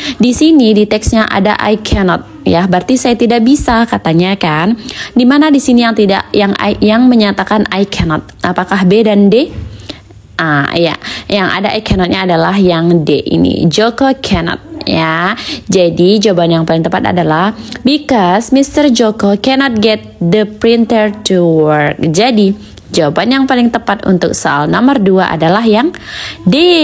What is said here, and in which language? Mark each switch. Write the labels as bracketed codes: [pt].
[id] Di sini di teksnya ada [en] I cannot. [id] Ya, berarti saya tidak bisa katanya kan. Dimana di sini yang menyatakan I cannot? Apakah B dan D? Ya, yang ada I cannot-nya adalah yang D ini. [en] Joko cannot [id] ya. Jadi jawaban yang paling tepat adalah [en] because Mr. Joko cannot get the printer to work. [id] Jadi jawaban yang paling tepat untuk soal nomor 2 adalah yang D.